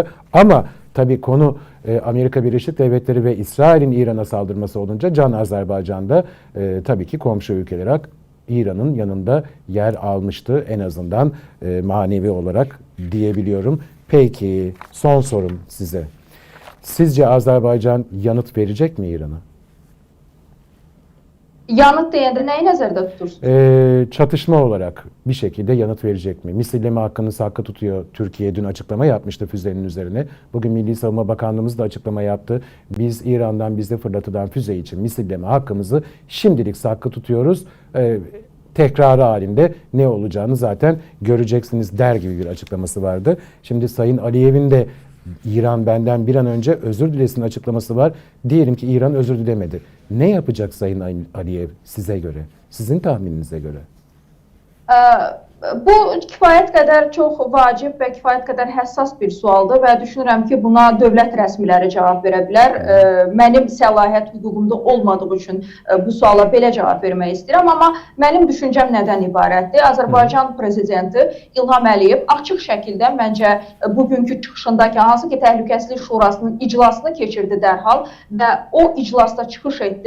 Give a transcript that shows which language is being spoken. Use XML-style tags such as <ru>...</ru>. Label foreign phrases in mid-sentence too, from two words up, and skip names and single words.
<tr>Ama tabii konu Amerika Birleşik Devletleri ve İsrail'in İran'a saldırması olunca Can Azerbaycan'da tabii ki komşu ülke olarak İran'ın yanında yer almıştı. En azından manevi olarak diyebiliyorum. Peki son sorum size. Sizce Azerbaycan yanıt verecek mi İran'a?</tr> <az>Yanıt deyəndə nəyi nəzərdə tutursunuz?</az> <tr>Çatışma olarak bir şekilde yanıt verecek mi? Misilleme hakkı tutuyor. Türkiye dün açıklama yapmıştı füzenin üzerine. Bugün Milli Savunma Bakanlığımız da açıklama yaptı. Biz İran'dan bizde fırlatılan füze için misilleme hakkımızı şimdilik saklı tutuyoruz. Tekrarı halinde ne olacağını zaten göreceksiniz der gibi bir açıklaması vardı. Şimdi Sayın Aliyev'in de İran benden bir an önce özür dilesin açıklaması var. Diyelim ki İran özür dilemedi. Ne yapacak Sayın Aliyev size göre? Sizin tahmininize göre?</tr> <az>Bu kifayət qədər çox vacib və kifayət qədər həssas bir sualdır və düşünürəm ki, buna dövlət rəsmiləri cavab verə bilər. Mənim səlahiyyət hüququmda olmadığı üçün bu suala belə cavab vermək istəyirəm, amma mənim düşüncəm nədən ibarətdir? Azərbaycan prezidenti İlham Əliyev açıq şəkildə məncə bugünkü çıxışındakı hansı ki, Təhlükəsizlik Şurasının iclasını keçirdi dərhal və o iclasda çıxış etdi.</az>